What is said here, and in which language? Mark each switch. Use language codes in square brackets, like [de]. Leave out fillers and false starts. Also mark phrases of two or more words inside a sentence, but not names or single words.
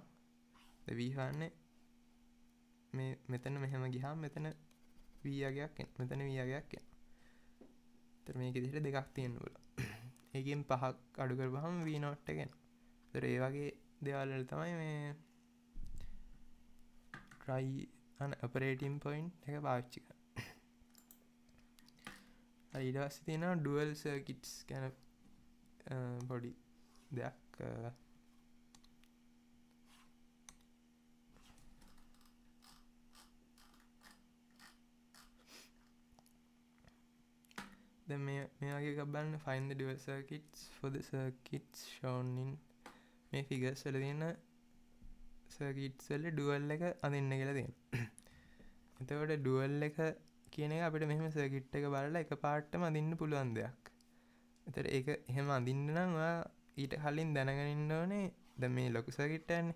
[si] V හොයන්නේ මේ මෙතන මෙහෙම ගියාම මෙතන V අගයක් එන. මෙතන V අගයක් එන. ඒතර මේක විදිහට දෙකක් තියෙන්න බලන්න. ඒකෙන් 5ක් අඩු කරපුවාම V not එක එනවා. ඒතර ඒ වගේ දේවල් වල තමයි මේ [en] try an operating point [si] එක පාවිච්චි කරන්නේ. ඊට පස්සේ තියෙනවා [en] dual circuits [si] කියන පොඩි දෙයක්. දැන් මේ වගේ එකක් බලන්න [en] find the dual circuits for the circuits shown in [si] මේ figures වල තියෙන circuits වල dual එක අඳින්න කියලා තියෙනවා. එතකොට dual එක කියන එක අපිට මෙහෙම circuit එක බලලා එකපාරටම අඳින්න පුළුවන් දෙයක්. ඒතර ඒක එහෙම අඳින්න නම් ඔයා ඊට කලින් දැනගෙන ඉන්න ඕනේ දැන් මේ ලොකු circuit එකනේ.